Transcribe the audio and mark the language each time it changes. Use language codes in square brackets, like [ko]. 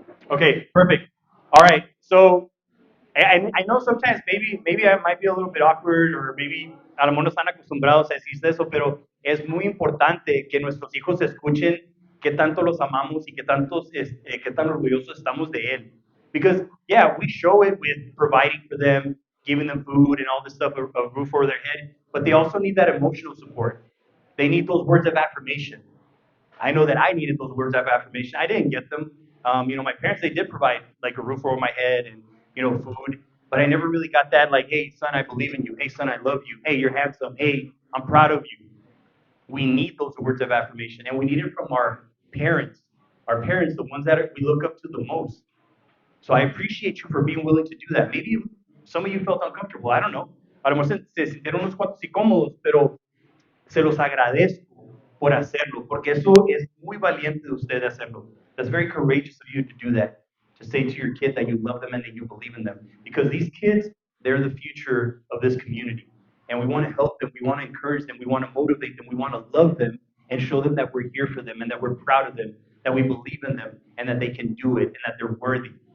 [en] Okay, perfect. All right. So I know sometimes maybe I might be a little bit awkward or maybe [es] a lo mejor no están acostumbrados a decirse eso, pero es muy importante que nuestros hijos escuchen qué tanto los amamos y qué tan orgullosos estamos de él. [en] Because yeah, we show it with providing for them, giving them food and all this stuff, a roof over their head, but they also need that emotional support. They need those words of affirmation. I know that I needed those words of affirmation. I didn't get them. My parents, they did provide like a roof over my head and, food, but I never really got that like, hey, son, I believe in you. Hey, son, I love you. Hey, you're handsome. Hey, I'm proud of you. We need those words of affirmation, and we need it from our parents. Our parents, the ones that we look up to the most. So I appreciate you for being willing to do that. Maybe some of you felt uncomfortable. I don't know. [es] A lo mejor se sintieron unos cuantos incómodos, pero se los agradezco por hacerlo, porque eso es muy valiente de usted hacerlo. [en] That's very courageous of you to do that, to say to your kid that you love them and that you believe in them. Because these kids, they're the future of this community. And we want to help them, we want to encourage them, we want to motivate them, we want to love them and show them that we're here for them and that we're proud of them, that we believe in them and that they can do it and that they're worthy.